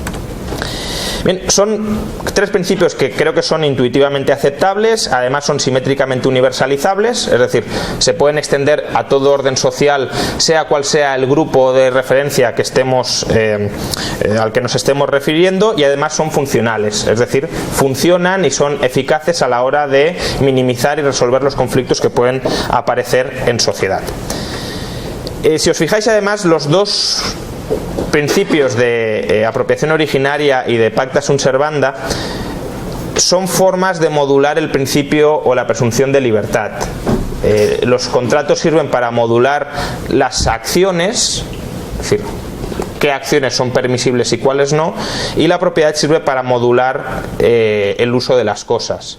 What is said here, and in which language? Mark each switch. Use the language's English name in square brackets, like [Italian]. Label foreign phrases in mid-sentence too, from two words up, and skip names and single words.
[Spanish] Bien, son tres principios que creo que son intuitivamente aceptables, además son simétricamente universalizables, es decir, se pueden extender a todo orden social, sea cual sea el grupo de referencia al que nos estemos refiriendo, y además son funcionales, es decir, funcionan y son eficaces a la hora de minimizar y resolver los conflictos que pueden aparecer en sociedad. Si os fijáis, además, los dos principios de apropiación originaria y de [Latin] pacta sunt servanda [Spanish] son formas de modular el principio o la presunción de libertad. Los contratos sirven para modular las acciones, es decir, qué acciones son permisibles y cuáles no, y la propiedad sirve para modular el uso de las cosas.